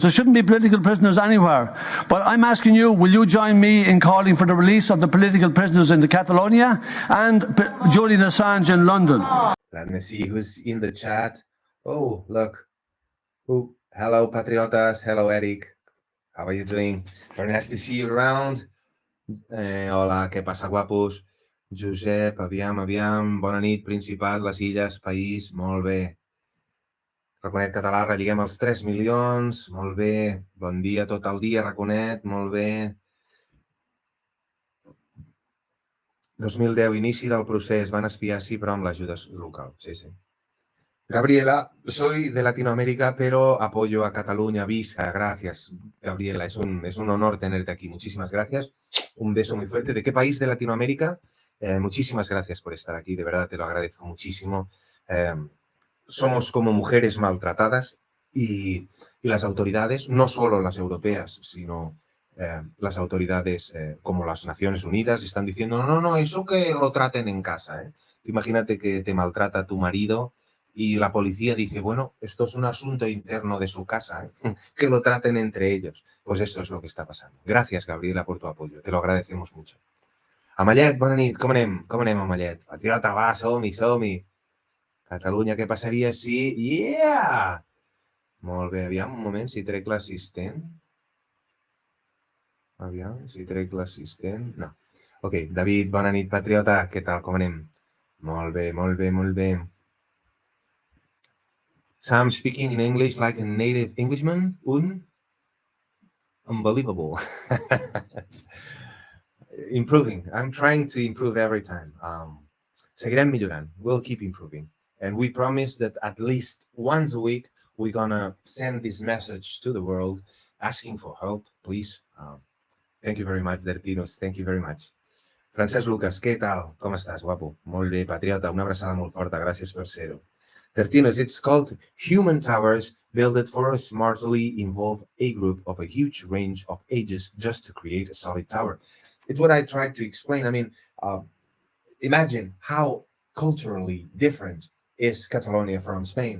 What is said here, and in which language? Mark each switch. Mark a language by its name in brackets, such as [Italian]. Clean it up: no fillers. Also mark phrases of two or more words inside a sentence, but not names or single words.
[English] There shouldn't be political prisoners anywhere. But I'm asking you, will you join me in calling for the release of the political prisoners in Catalonia and Julian Assange in London? Let me see who's in the chat. Oh, look. Oh, hello, Patriotas. Hello, Eric. How are you doing? Very nice to see you around. [Catalan] Hola, què passa, guapos? Josep, aviam. Bona nit, Principat, les Illes, País. Molt bé. Raconet Català, relleguem els 3 milions. Molt bé. Bon dia tot el dia, Raconet. Molt bé. 2010, inici del procés. Van espiar, sí, però amb l'ajuda local. Sí, sí. [Spanish] Gabriela, soy de Latinoamérica, pero apoyo a Cataluña. Visa, gracias, Gabriela. Es un honor tenerte aquí. Muchísimas gracias. Un beso muy fuerte. ¿De qué país de Latinoamérica? Muchísimas gracias por estar aquí. De verdad, te lo agradezco muchísimo. Somos como mujeres maltratadas y las autoridades, no solo las europeas, sino las autoridades como las Naciones Unidas, están diciendo, no, eso que lo traten en casa. Imagínate que te maltrata tu marido y la policía dice, bueno, esto es un asunto interno de su casa, que lo traten entre ellos. Pues esto es lo que está pasando. Gracias, Gabriela, por tu apoyo. Te lo agradecemos mucho. [Catalan] Amallet, bona nit. Com anem, Amallet? Patriota, va, som-hi. Catalunya, què passaria si... [English] Yeah! [Catalan] Molt bé, aviam, un moment, si trec l'assistent. Aviam, si trec l'assistent... No. Ok, David, bona nit, Patriota. Què tal, com anem? Molt bé. [English] Sam speaking in English like a native Englishman. Unbelievable. Improving. I'm trying to improve every time. [Catalan] Seguirem millorant. [English] We'll keep improving. And we promise that at least once a week, we're gonna send this message to the world, asking for help, please. Thank you very much, Dertinos. Thank you very much. [Catalan] Francesc Lucas, què tal? Com estàs, guapo? Molt bé, Patriota. Una abraçada molt forta. Gràcies per ser-ho. [English] Tertinos, it's called Human Towers, built for smartly involve a group of a huge range of ages just to create a solid tower. It's what I tried to explain. I mean, imagine how culturally different is Catalonia from Spain.